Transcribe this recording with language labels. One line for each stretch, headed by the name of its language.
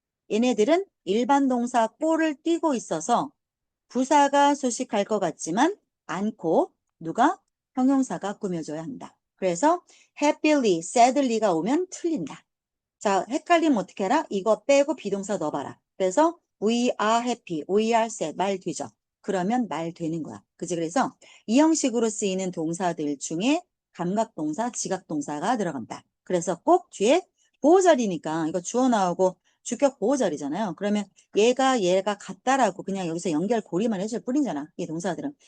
Korean: 얘네들은 일반 동사 꼴을 띄고 있어서 부사가 수식할 것 같지만 않고 누가? 형용사가 꾸며줘야 한다. 그래서
English: happily, sadly
Korean: 가 오면 틀린다. 자, 헷갈리면 어떻게 해라? 이거 빼고 비동사 넣어봐라.
English: 그래서 we are happy, we are sad
Korean: 말 되죠. 그러면 말 되는 거야. 그지? 그래서 이 형식으로 쓰이는 동사들 중에 감각동사, 지각동사가 들어간다. 그래서 꼭 뒤에 보호자리니까 이거 주어 나오고 주격 보호자리잖아요. 그러면 얘가 같다라고 그냥 여기서 연결고리만 해줄 뿐이잖아. 이 동사들은.